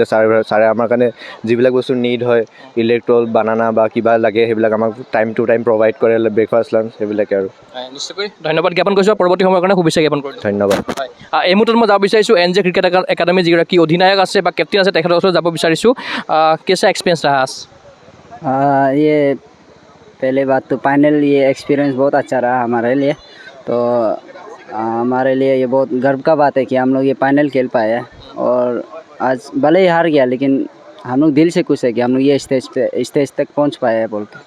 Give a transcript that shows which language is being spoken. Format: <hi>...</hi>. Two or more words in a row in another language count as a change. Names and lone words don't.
<as>ছাৰে আমাৰ কাৰণে যিবিলাক বস্তু নিড হয়, ইলেক্ট্ৰল বানানা বা কিবা লাগে সেইবিলাক আমাক</as> <en>time to time provide</en> <as>কৰে,</as> <en>breakfast lunch</en> <as>সেইবিলাকে আৰু। নিশ্চয়কৈ ধন্যবাদ জ্ঞাপন কৰিছোঁ, পৰৱৰ্তী সময়ৰ কাৰণে শুভেচ্ছা জ্ঞাপন কৰিছোঁ। ধন্যবাদ। হয়, এই মুহূৰ্তত মই যাব বিচাৰিছোঁ NJ ক্ৰিকেট একাডেমী যিগৰাকী অধিনায়ক আছে বা কেপ্টেইন আছে তেখেতৰ ওচৰত যাব বিচাৰিছোঁ।</as> <hi>कैसा एक्सपीरियंस रहा आज? ये पहले बात तो फाइनल ये एक्सपीरियंस बहुत अच्छा रहा हमारे लिए। तो हमारे लिए ये बहुत गर्व का बात है कि हम लोग ये फाइनल खेल पाए हैं, और आज भले ही हार गया लेकिन हम लोग दिल से खुश है कि हम लोग ये स्टेज तक पहुंच पाए हैं बोल के।</hi>